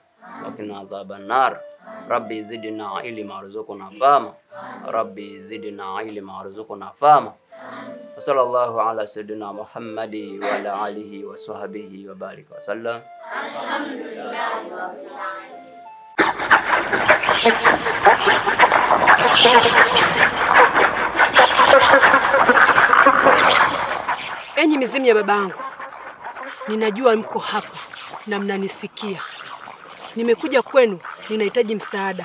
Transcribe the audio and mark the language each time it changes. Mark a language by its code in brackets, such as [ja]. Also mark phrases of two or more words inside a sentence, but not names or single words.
[ar] وقنا عذاب النار. رب زدنا علما وارزقنا فهما. رب زدنا علما وارزقنا فهما. وصلى الله على سيدنا محمد وعلى آله وصحبه وبارك وسلم. الحمد لله رب العالمين. [sw] Enyi mizimu ya babangu, ninajua mko hapa na mnanisikia. Nimekuja kwenu, ninahitaji msaada.